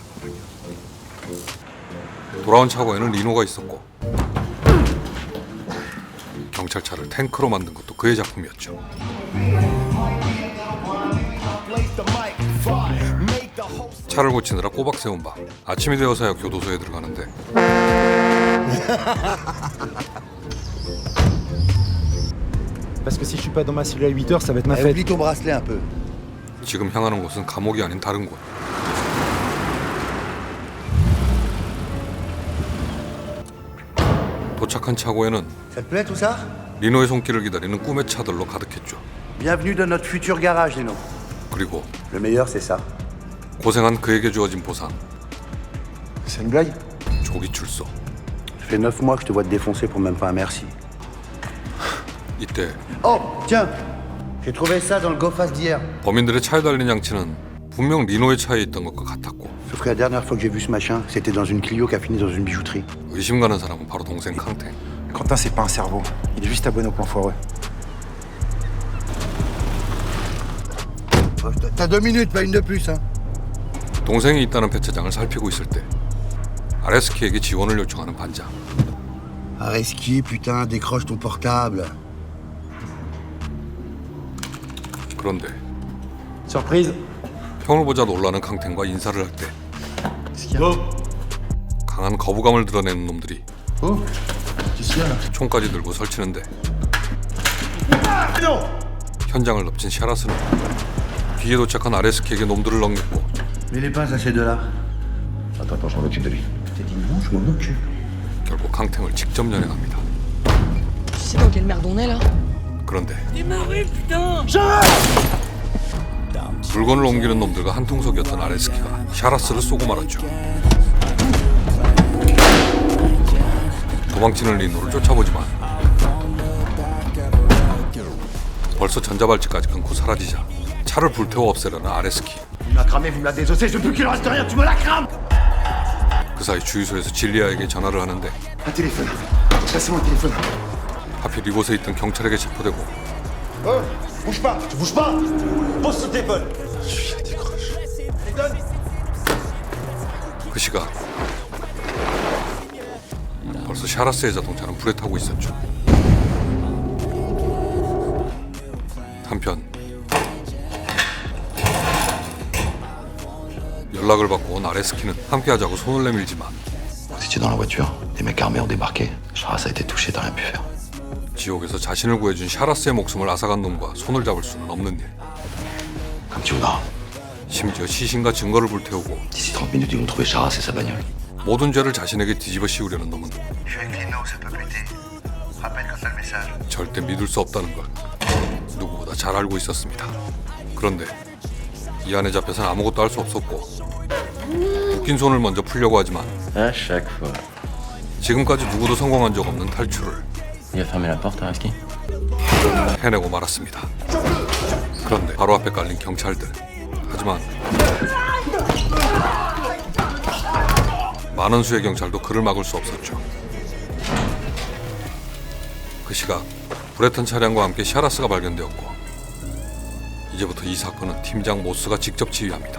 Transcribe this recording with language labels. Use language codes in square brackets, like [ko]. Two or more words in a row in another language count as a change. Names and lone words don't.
[ko] 돌아온 차고에는 리노가 있었고 경찰차를 탱크로 만든 것도 그의 작품이었죠. 차를 고치느라 꼬박 세운 밤, 아침이 되어서야 교도소에 들어가는데 [fr] Parce que si je suis pas dans ma cellule à 8 heures, ça va être ma fête. Oublie ton bracelet un peu. [ko] 지금 향하는 곳은 감옥이 아닌 다른 곳. 도착한 차고에는 [fr] Ça te plaît tout ça? [ko] 리노의 손길을 기다리는 꿈의 차들로 가득했죠. [fr] Bienvenue dans notre futur garage, Lino. [ko] 그리고 [fr] Le meilleur, c'est ça. [ko] 고생한 그에게 주어진 보상, [fr] C'est une blague? [ko] 조기 출소. [fr] Ça fait 9 mois que je te vois te défoncer pour même pas un merci. [ko] 이때 [fr] Oh, tiens! J'ai trouvé ça dans le Go Fast d'hier. [ko] 범인들의 차에 달린 양치는 분명 리노의 차에 있던 것과 같았고 [fr] Sauf que la dernière fois que j'ai vu ce machin, c'était dans une Clio qui a fini dans une bijouterie. [ko] 의심 가는 사람은 바로 동생 캉탱. [fr] Quentin, c'est pas un cerveau. Il est juste abonné au point foireux. T'as 2 minutes, pas une de plus, hein. [ko] 동생이 있다는 배차장을 살피고 있을 때 아레스키에게 지원을 요청하는 반장. [fr] Areski, putain, décroche ton portable. [ko] 그런데 [fr] Surprise. [ko] 형을 보자 놀라는 캉탱과 인사를 할 때 강한 거부감을 드러내는 놈들이 총까지 들고 설치는데 현장을 덮친 샤라스는 뒤에 도착한 아레스키에게 놈들을 넘겼고 [fr] Mais les pinces à ces deux-là. Attends, je m'en occupe de lui. T'as dit non, je m'en occupe. [ko] 결국 캉탱을 직접 연행합니다. [fr] Tu sais dans quelle merde on est là? [ko] 그런데 물건을 옮기는 놈들과 한통속이었던 아레스키가 샤라스를 쏘고 말았죠. 도망치는 리노를 쫓아보지만 벌써 전자발찌까지 끊고 사라지자 차를 불태워 없애려는 아레스키. [fr] Vous me la cramez, vous me la désossez, je veux plus qu'il reste rien, tu me la crames! [ko] 그 사이 주유소에서 질리아에게 전화를 하는데 [fr] Un téléphone. Passez-moi un téléphone. [ko] 하필 이곳에 있던 경찰에게 체포되고 [fr] Bouge pas, tu bouges pas! Pose ce téléphone! [ko] 그 시각 벌써 샤라스의 자동차는 불에 타고 있었죠. 한편 연락을 받고 온 아레스키는 함께하자고 손을 내밀지만 [fr] Vous étiez dans la voiture, des mecs armés ont débarqué. Charas a été touché, t'as rien pu faire. [ko] 지옥에서 자신을 구해준 샤라스의 목숨을 앗아간 놈과 손을 잡을 수는 없는 일. [fr] Comme tu voudras. [ko] 심지어 시신과 증거를 불태우고 [fr] D'ici 30 minutes, ils vont trouver Charas et sa bagnole. [ko] 모든 죄를 자신에게 뒤집어 씌우려는 놈은 절대 믿을 수 없다는 걸 누구보다 잘 알고 있었습니다. 그런데 이 안에 잡혀선 아무것도 할 수 없었고 묶인 손을 먼저 풀려고 하지만 [fr] À chaque fois. [ko] 지금까지 누구도 성공한 적 없는 탈출을 [fr] Il a fermé la porte, Araski? [ko] 해내고 말았습니다. 그런데 바로 앞에 깔린 경찰들. 하지만 많은 수의 경찰도 그를 막을 수 없었죠. 그 시각 불에 탄 차량과 함께 샤라스가 발견되었고 이제부터 이 사건은 팀장 모스가 직접 지휘합니다.